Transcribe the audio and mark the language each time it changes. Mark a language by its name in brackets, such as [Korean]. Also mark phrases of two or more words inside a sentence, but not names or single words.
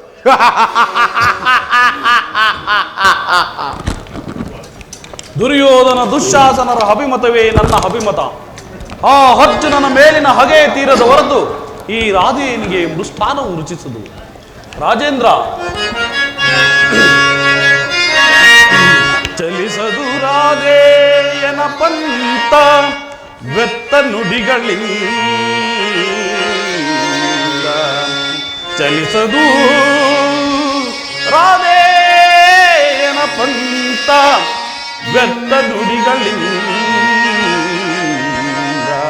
[Kannada] ದುರ್ಯೋಧನ ದುಶ್ಯಾಸನರ ಅಭಿಮತವೇ ನನ್ನ ಅಭಿಮತ. ಆ ಅರ್ಜುನನ ಮೇಲಿನ ಹಗೆ ತೀರದ ಹೊರತು ಈ ರಾಧೆಯನಿಗೆ ಮೃಷ್ಟಾನವು ರುಚಿಸದು. ರಾಜೇಂದ್ರ, ಚಲಿಸದು ರಾಧೆಯನ ಪಂತ ವ್ಯರ್ಥ ನುಡಿಗಳಿಂದ. ಚಲಿಸದು ರಾಧೆಯನ ಪಂತ ವ್ಯರ್ಥ ನುಡಿಗಳಿಂದ.